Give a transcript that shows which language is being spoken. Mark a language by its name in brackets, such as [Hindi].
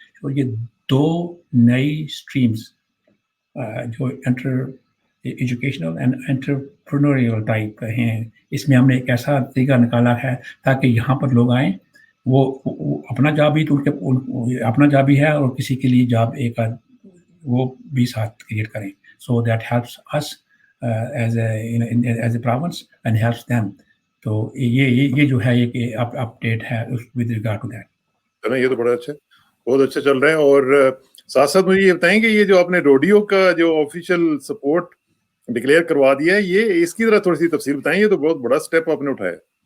[Urdu] تو یہ دو نئی اسٹریمس جو ایجوکیشنل اینڈ انٹرپرینوریل ٹائپ ہیں, اس میں ہم نے ایک ایسا طریقہ نکالا ہے تاکہ یہاں پر لوگ آئیں, وہ اپنا جاب بھی تو ان کے اپنا جاب بھی ہے اور کسی کے لیے جاب ایک وہ بھی ساتھ کریٹ کریں. [English] So that helps us as a province and helps them. [Urdu] تو یہ جو ہے یہ اپڈیٹ ہے [English] with regard to that. [Urdu] چلیں یہ تو بڑا اچھا, بہت اچھا چل رہا ہے. اور ساتھ ساتھ مجھے یہ بتائیں کہ یہ جو آپ نے روڈیو کا جو آفیشیل سپورٹ ڈکلیئر کروا دیا ہے, یہ اس کی ذرا تھوڑی سی تفصیل بتائیں. یہ تو بہت بڑا اسٹیپ آپ نے اٹھایا.